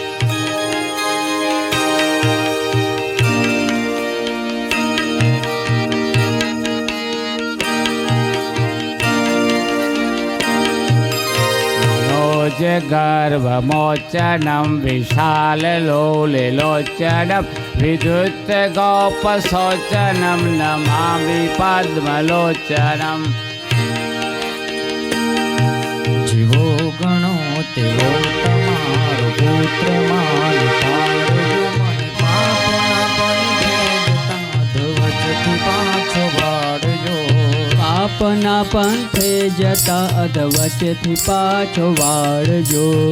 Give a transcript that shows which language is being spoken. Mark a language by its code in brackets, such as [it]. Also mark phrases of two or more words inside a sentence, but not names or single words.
[sa] मनोज गर्भमोचनम विशाल लोलिलोचनम विद्युत गोपशोचनम नमामि पद्मलोचनम। [gu] જીવો ગણો તેવો તમારો પુત્ર મારી પાડજો મને પાપના પંથે જતા ધવચથી પાછો વાળજો પાપના પંથે જતા અધવચથી પાછો વાળજો।